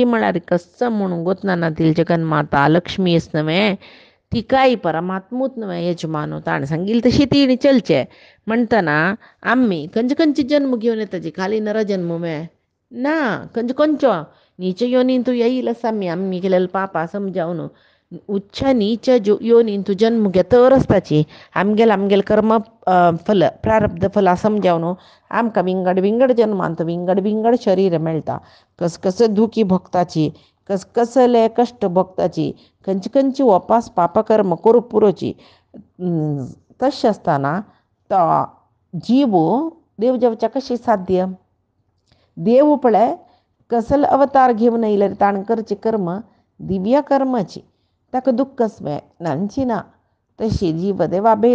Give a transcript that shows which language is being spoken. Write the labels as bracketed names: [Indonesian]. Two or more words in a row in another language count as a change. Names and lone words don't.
[Konkani] म्हळ्यार कस म्हणून गोतना ती जगन्माता लक्ष्मी आस न्हय तिकाय परमात्मूच न्हय यजमानो ताणें सांगिल्लें तशी तिणी चलचें म्हणटना आमी खंयचे जन्म घेवन येताची खाली नर जन्म मेळ ना खंयचो नीच योनीन तूं येईल आसा आमी केलेलें पापा समजावन उच्च नीच योनीन तूं जन्म घेतर आसताची आमगेल कर्म फल प्रारब्ध फला समजावन आमकां विंगड जन्मांत विंगड शरीर मेळटा कसले दुखी भोगताची कसले कश्ट भोगताची खंयची वपास पापकर्म करूं पुरोची तशें आसतना तो जीव देव जावच्या कशी साध्य देव पळय कसले अवतार घेवन येयल्यार ताणें करचें कर्म दिव्य कर्माची ताका दुख्खच नांची ना तशी जीव देवा भेद